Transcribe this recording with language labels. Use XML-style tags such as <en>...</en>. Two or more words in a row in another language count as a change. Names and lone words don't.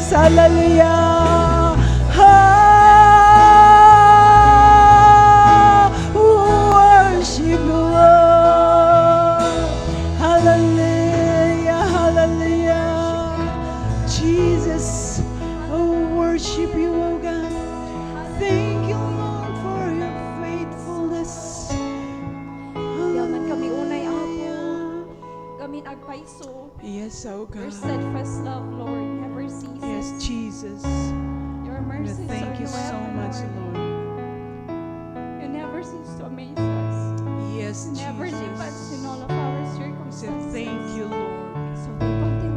<en>Hallelujah. Worship the Lord. Hallelujah, hallelujah. Jesus, oh, worship you, oh God. Thank you, Lord, for your faithfulness.</en> <ilo>Yaman kami unay, Apo.</ilo> <en>Hallelujah.</en> <ilo>Kami nagpaiso.</ilo> <en>Yes, oh Your God. steadfast love, Lord, never ceases. Yes, Jesus. Your And mercies thank are you so forever, much, Lord. Lord. You never cease to amaze us. Yes, You never leave us in Jesus. all of our We say circumstances. thank you, Lord. So we continue</en>